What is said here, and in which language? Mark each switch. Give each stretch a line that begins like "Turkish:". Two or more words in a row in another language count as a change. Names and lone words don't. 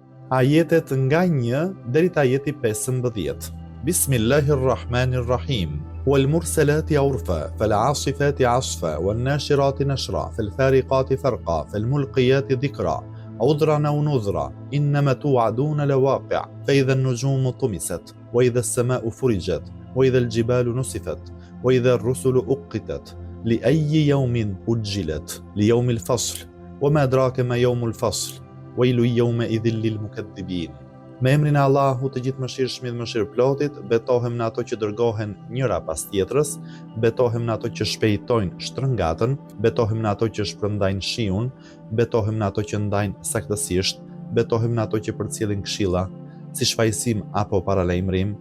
Albanian: Ajetet nga 1 deri te ajeti 15.
Arabic: Bismillahirrahmanirrahim. والمرسلات عرفا فالعاصفات عصفا والناشرات نشرا فالفارقات فرقا فالملقيات ذكرا عذرا أو نذرا إنما توعدون لواقع فإذا النجوم طمست وإذا السماء فرجت وإذا الجبال نسفت وإذا الرسل أقتت لأي يوم أجلت ليوم الفصل وما أدراك ما يوم الفصل ويل يومئذ للمكذبين.
Albanian: Me emrin e Allahut të gjithëmëshirshmit, mëshirëplotit, betohem në ato që dërgohen njëra pas tjetrës, betohem në ato që shpejtojnë shtrëngatën, betohem në ato që shpërndajnë shiun, betohem në ato që ndajnë saktësisht, betohem në ato që përcjellin këshilla, si shfaqësim apo paralajmërim.